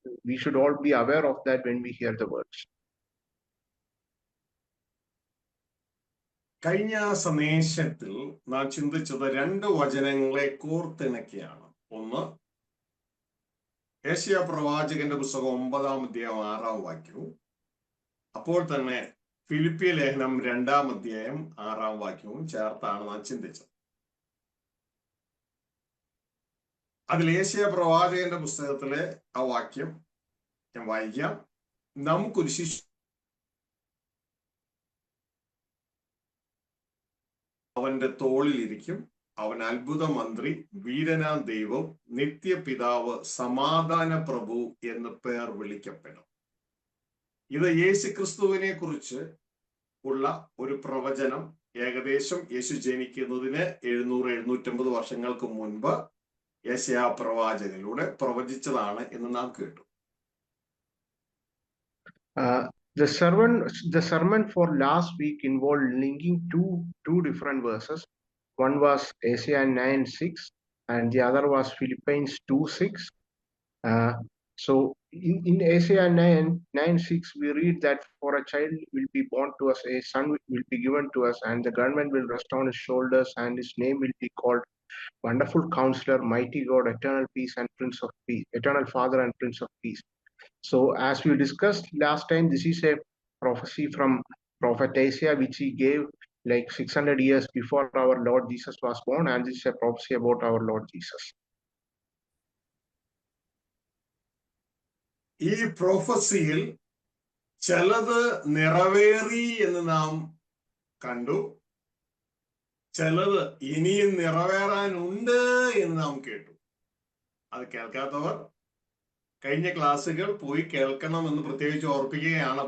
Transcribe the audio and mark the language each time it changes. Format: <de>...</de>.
<en>We should all be aware of that when we hear the words.</en> <ml>കഴിഞ്ഞ സന്ദേശത്തിൽ നാം ചിന്തിച്ചത് രണ്ട് വചനങ്ങളെ കോർത്തിണക്കിയാണ്. ഒന്ന്, യെശയ്യാ പ്രവാചകന്റെ പുസ്തകം 9-ാം അധ്യായം 6-ാം വാക്യവും, അപ്പോൾ തന്നെ ഫിലിപ്പിയ ലേഖനം 2-ാം അധ്യായം 6-ാം വാക്യവും ചേർത്താണ് നാം ചിന്തിച്ചത്. അതിൽ യെശയ്യാ പ്രവാചകന്റെ പുസ്തകത്തിലെ ആ വാക്യം ഞാൻ വായിക്കാം. നമുക്കൊരു ശിശു അവന്റെ തോളിലിരിക്കും, അവൻ അത്ഭുത മന്ത്രി, വീരനാം ദൈവം, നിത്യപിതാവ്, സമാധാന പ്രഭു എന്ന് പേർ വിളിക്കപ്പെടും. ഇത് യേശുക്രിസ്തുവിനെ കുറിച്ച് ഉള്ള ഒരു പ്രവചനം. ഏകദേശം യേശു ജനിക്കുന്നതിന് 700-750 വർഷങ്ങൾക്ക് മുൻപ് യെശയ്യാ പ്രവാചകനിലൂടെ പ്രവചിച്ചതാണ് എന്ന് നാം കേട്ടു.</ml> <en>Uh, the sermon for last week involved linking two different verses. One was Isaiah 9:6, and the other was Philippians 2:6. So in Isaiah 9:6, we read that for a child will be born to us, a son will be given to us, and the government will rest on his shoulders, and his name will be called Wonderful Counselor, Mighty God, Eternal Peace, and Prince of Peace, Eternal Father and Prince of Peace. So as we discussed last time, this is a prophecy from Prophet Isaiah, which he gave like 600 years before our Lord Jesus was born, and this is a prophecy about our Lord Jesus.</en> <ml>ഈ പ്രൊഫസിയിൽ ചിലത് നിറവേറി എന്ന് നാം കണ്ടു, ചിലത് ഇനിയും നിറവേറാനുണ്ട് എന്ന് നാം കേട്ടു. അത് കേൾക്കാത്തവർ കഴിഞ്ഞ ക്ലാസ്സുകൾ പോയി കേൾക്കണമെന്ന് പ്രത്യേകിച്ച് ഓർപ്പിക്കുകയാണ്.</ml>